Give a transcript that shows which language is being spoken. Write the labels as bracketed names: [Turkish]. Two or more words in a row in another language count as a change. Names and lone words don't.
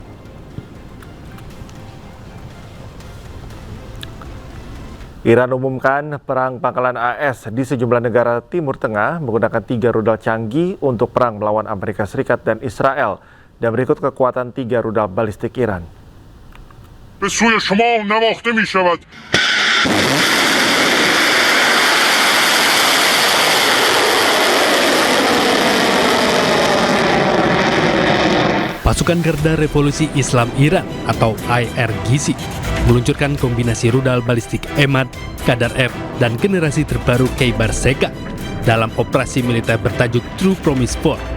[Indonesian] Iran umumkan perang pangkalan AS di sejumlah negara Timur Tengah menggunakan 3 rudal canggih untuk perang melawan Amerika Serikat dan Israel, dan berikut kekuatan 3 rudal balistik Iran. [Persian] به سوی شما نواخته می شود. [Indonesian] Pasukan Garda Revolusi Islam Iran atau IRGC meluncurkan kombinasi rudal balistik Emad, Qadar F, dan generasi terbaru Khaybar Shekan dalam operasi militer bertajuk True Promise 4.